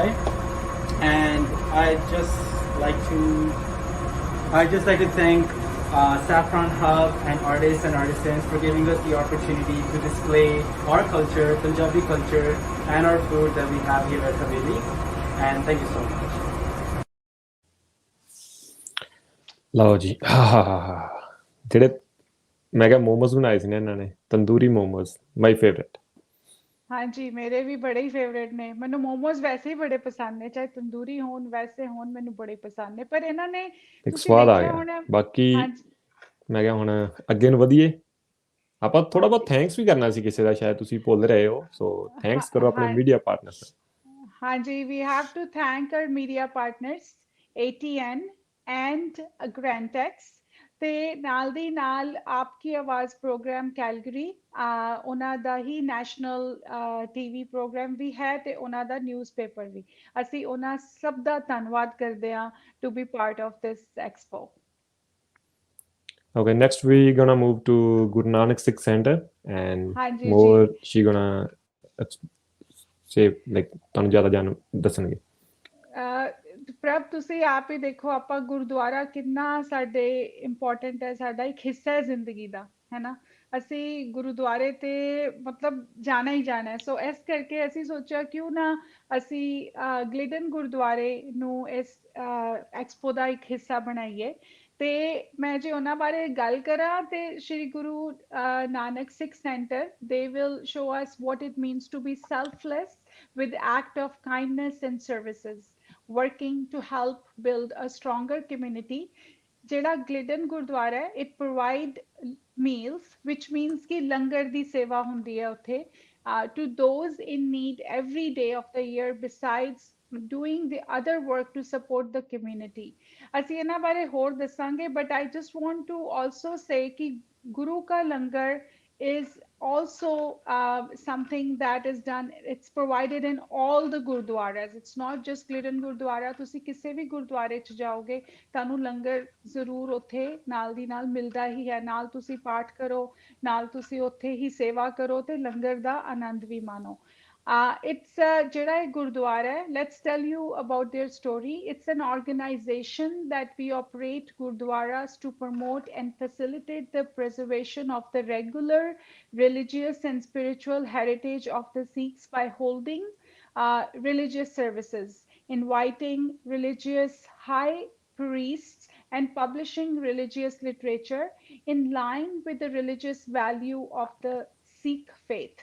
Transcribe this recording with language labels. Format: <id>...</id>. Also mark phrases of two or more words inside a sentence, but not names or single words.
<en>And I'd just like to thank Saffron Hub and artists and artisans for giving us the opportunity to display our culture, Punjabi culture, and our food that we have here at Haveli. And thank you so much.</en> <pa>ਲਓ ਜੀ ਜਿਹੜੇ ਮੈਂ ਕਿਹਾ ਮੋਮੋਸ ਬਣਾਏ ਸੀ ਨਾ ਇਹਨਾਂ ਨੇ ਤੰਦੂਰੀ ਮੋਮੋਸ</pa> <en>my favorite</en> <pa>ਹਾਂਜੀ ਮੇਰੇ ਵੀ ਬੜੇ ਹੀ ਫੇਵਰੇਟ ਨੇ ਮੈਨੂੰ ਮੋਮੋਸ ਵੈਸੇ ਹੀ ਬੜੇ ਪਸੰਦ ਨੇ ਚਾਹੇ ਤੰਦੂਰੀ ਹੋਣ ਵੈਸੇ ਹੋਣ ਮੈਨੂੰ ਬੜੇ ਪਸੰਦ ਨੇ ਪਰ ਇਹਨਾਂ ਨੇ ਇੱਕ ਸਵਾਦ ਆ ਗਿਆ ਬਾਕੀ ਮੈਂ ਕਿਹਾ ਹੁਣ ਅੱਗੇ ਨੂੰ ਵਧੀਏ ਆਪਾਂ ਥੋੜਾ ਬਹੁਤ ਥੈਂਕਸ ਵੀ ਕਰਨਾ ਸੀ ਕਿਸੇ ਦਾ ਸ਼ਾਇਦ ਤੁਸੀਂ ਭੁੱਲ ਰਹੇ ਹੋ ਸੋ ਥੈਂਕਸ ਕਰੋ ਆਪਣੇ</pa> <en>media partners</en> <pa>ਹਾਂਜੀ</pa> <en>we have to thank our media partners ATN and Grantex</en> <pa>ਤੇ ਨਾਲ ਦੀ ਨਾਲ ਆਪਕੀ ਆਵਾਜ਼ ਪ੍ਰੋਗਰਾਮ ਕੈਲਗਰੀ ਉਹਨਾਂ ਦਾ ਹੀ</pa> <en>national TV program</en> <pa>ਵੀ ਹੈ ਤੇ ਉਹਨਾਂ ਦਾ ਨਿਊਜ਼ਪੇਪਰ ਵੀ ਅਸੀਂ ਉਹਨਾਂ ਸਭ ਦਾ ਧੰਨਵਾਦ ਕਰਦੇ ਹਾਂ</pa> <en>to be part of this expo Okay, next we're gonna move to Guru Nanak Sikh Center and more she gonna say like</en> <pa>ਤੁਹਾਨੂੰ ਜ਼ਿਆਦਾ ਜਾਣ ਦੱਸਣਗੇ ਪ੍ਰਭ ਤੁਸੀਂ ਆਪ ਹੀ ਦੇਖੋ ਆਪਾਂ ਗੁਰਦੁਆਰਾ ਕਿੰਨਾ ਸਾਡੇ ਇੰਪੋਰਟੈਂਟ ਹੈ ਸਾਡਾ ਇੱਕ ਹਿੱਸਾ ਹੈ ਜ਼ਿੰਦਗੀ ਦਾ ਹੈ ਨਾ ਅਸੀਂ ਗੁਰਦੁਆਰੇ ਤੇ ਮਤਲਬ ਜਾਣਾ ਹੀ ਜਾਣਾ ਹੈ ਸੋ ਇਸ ਕਰਕੇ ਅਸੀਂ ਸੋਚਿਆ ਕਿਉਂ ਨਾ ਅਸੀਂ ਗਲਿਡਨ ਗੁਰਦੁਆਰੇ ਨੂੰ ਇਸ ਐਕਸਪੋ ਦਾ ਇੱਕ ਹਿੱਸਾ ਬਣਾਈਏ ਤੇ ਮੈਂ ਜੇ ਉਹਨਾਂ ਬਾਰੇ ਗੱਲ ਕਰਾਂ ਤੇ ਸ਼੍ਰੀ ਗੁਰੂ ਨਾਨਕ ਸਿੱਖ ਸੈਂਟਰ they</pa> <en>will show us what it means to be selfless with act of kindness and services working to help build a stronger community</en> <pa>ਜਿਹੜਾ ਗਲਿਡਨ ਗੁਰਦੁਆਰਾ ਹੈ</pa> <en>it provide meals which means</en> <pa>ਕਿ ਲੰਗਰ ਦੀ ਸੇਵਾ ਹੁੰਦੀ ਹੈ ਉੱਥੇ</pa> <en>to those in need every day of the year besides doing the other work</en> <pa>to support the community ਅਸੀਂ ਇਹਨਾਂ ਬਾਰੇ ਹੋਰ ਦੱਸਾਂਗੇ</pa> <en>but I just want to also say</en> <pa>ਕਿ ਗੁਰੂ ਕਾ ਲੰਗਰ</pa> <en>is also something that is done it's provided in all the gurdwaras it's not just Glidden Gurdwara</en> <pa>ਤੁਸੀਂ ਕਿਸੇ ਵੀ ਗੁਰਦੁਆਰੇ ਚ ਜਾਓਗੇ ਤੁਹਾਨੂੰ ਲੰਗਰ ਜ਼ਰੂਰ ਉੱਥੇ ਨਾਲ ਦੀ ਨਾਲ ਮਿਲਦਾ ਹੀ ਹੈ ਨਾਲ ਤੁਸੀਂ ਪਾਠ ਕਰੋ ਨਾਲ ਤੁਸੀਂ ਉੱਥੇ ਹੀ ਸੇਵਾ ਕਰੋ ਤੇ ਲੰਗਰ ਦਾ ਆਨੰਦ ਵੀ ਮਾਣੋ</pa> <en>it's</en> <pa>ਜਿਹੜਾ ਇਹ ਗੁਰਦੁਆਰਾ ਹੈ</pa> <en>let's tell you about their story it's an organization that we operate gurdwaras to promote and facilitate the preservation of the regular religious and spiritual heritage of the Sikhs by holding religious services inviting religious high priests and publishing religious literature in line with the religious value of the Sikh faith.</en>